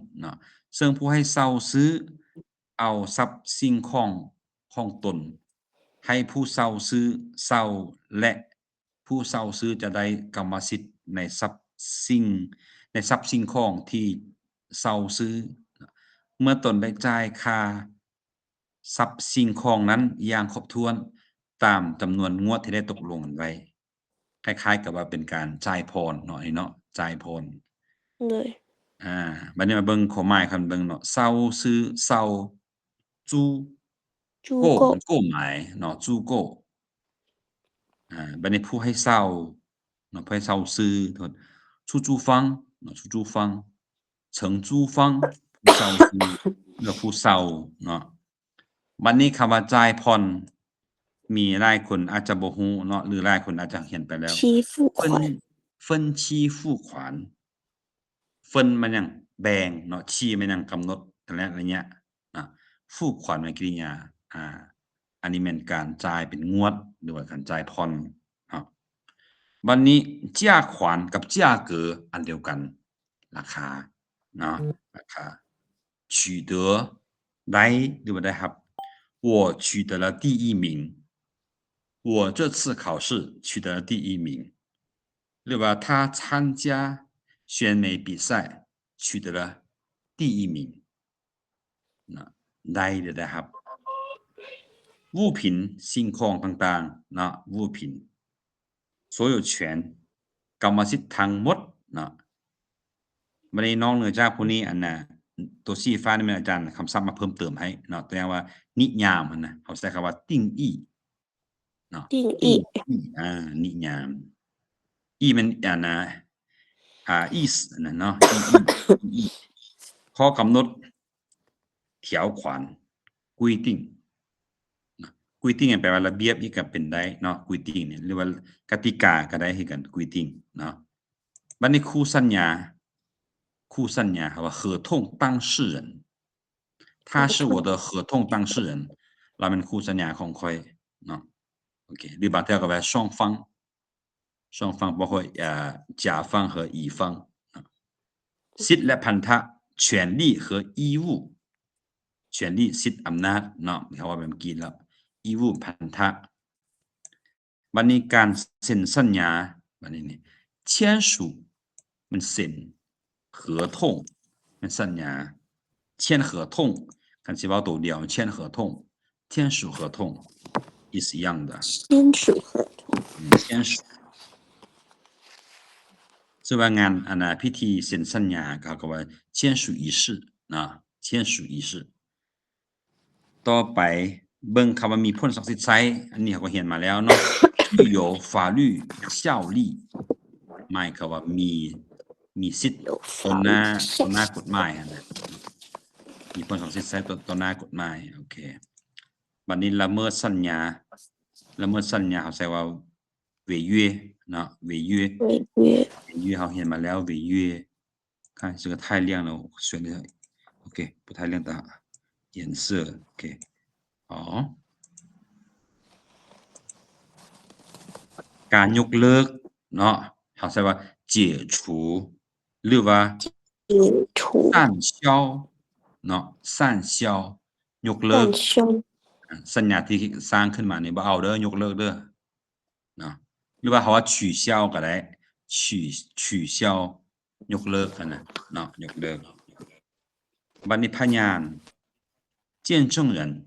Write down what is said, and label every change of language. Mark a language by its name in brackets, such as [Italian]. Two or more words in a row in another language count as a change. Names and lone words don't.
[Northeastern Thai] เนาะซึ่งผู้ให้เช่าซื้อเอาทรัพย์สิ่งของตนให้ผู้เช่าซื้อเช่าและผู้เช่าซื้อจะได้กรรมสิทธิ์ในทรัพย์สิ่งของที่เช่าซื้อเมื่อตนได้จ่ายค่าทรัพย์สิ่งของนั้นอย่างครบถ้วนตามจำนวนงวดที่ได้ตกลงกันไว้คล้ายๆกับว่าเป็นการจ่ายพรเนาะเนาะจ่ายพร เลย บัดนี้มาเบิ่งข้อหมายคำเบิ่งเนาะเช่าซื้อเช่ามัน购买เนาะ租购บัดนี้ผู้ให้เช่าเนาะผู้ให้เช่าซื้อโทษ出租方เนาะ [Chinese] 出租方承租方 [Northeastern Thai] ผู้เช่าซื้อ หรือผู้เช่าเนาะบัดนี้คำว่าจ่ายผ่อนมีหลายคนอาจจะบ่ฮู้เนาะหรือหลายคนอาจจะเห็นไปแล้ว分期 [Chinese] 付款分 [Northeastern Thai] มันหยังแบ่งเนาะ期มันหยังกำหนดระยะ付款มันกริยาอันนี้แม่น การจ่ายเป็นงวดหรือว่าการจ่ายผ่อนบัดนี้价款กับ价格อันเดียวกันราคาเนาะราคา取得ได้หรือว่าได้รับ [Chinese] 我取得了第1名我这次考试取得了第1名 [Northeastern Thai] หรือว่า [Chinese] 他参加选美比赛取得了第1名 [Northeastern Thai] ได้หรือได้รับ物品สิ่งของต่างๆเนาะ [Chinese] 物品所有权 [Northeastern Thai] กรรมสิทธิ์ทั้งหมดเนาะบัดนี้นอกเหนือจากพวกนี้ตัวสีฟ้านี่มันอาจารย์คำศัพท์มาเพิ่มเติมให้เนาะตัวอย่างว่านิยามมันนะเขาใช้คำว่าติ้งอี้เนาะติ้งอี้นิยามอี้ มันนะ意思นะเนาะอี้ข้อกำหนด [Chinese] 条款规定规定 [Northeastern Thai] แปลว่าระเบียบอีกก็เป็นได้เนาะ规定เนี่ยหรือว่ากติกาก็ได้คือกัน规定 เนาะบัดนี้คู่สัญญาเขาว่า [Chinese] 合同当事人他是我的合同当事人 [Northeastern Thai] เราเป็นคู่สัญญา ของค่อยเนาะโอเคหรือบางทีก็ว่า [Chinese] 双方包括甲方和乙方 [Northeastern Thai] สิทธิและ พันธะ [Chinese] 权利和义务权利 [Northeastern Thai] สิทธิอำนาจเนาะเขาว่าแบบเมื่อกี้แล้ว义务พันธะบัดนี้การเซ็นสัญญาบัดนี้นี่签署มันเซ็น合同มันสัญญา [Chinese] 签合同看细胞都掉签合同签署合同意思一样的签署合同 [Northeastern Thai] 签署ซึ่งว่างานพิธีเซ็นสัญญาเขาก็ว่า [Chinese] 签署仪式 [Northeastern Thai] นะ [Chinese] 签署仪式 [Northeastern Thai] ต่อไป เบิ่งคำว่ามีผลศักดิ์สิทธิ์ใช้อันนี้เขาก็เห็นมาแล้วเนาะ [Chinese] 具有法律效力 [Northeastern Thai] หมายความว่ามีสิทธิ์ต่อหน้ากฎหมายนะมีผลศักดิ์สิทธิ์ใช้ต่อหน้ากฎหมายโอเคบัดนี้ละเมิดสัญญาเขาใช้ว่า违约เนาะ违约เขาเห็นมาแล้ว [Chinese] 违约看这个太亮了我选的 OK 不太亮的颜色 OK 好 [Northeastern Thai] การยกเลิกเนาะเขาใช้ว่า解除หรือว่า散销เนาะ散销ยกเลิกสัญญาที่สร้างขึ้นมานี่บ่เอาเด้อยกเลิกเด้อเนาะหรือว่าเขาว่า取消ก็ได้取消ยกเลิกกันนะเนาะยกเลิกบัดนี้พยาน见证人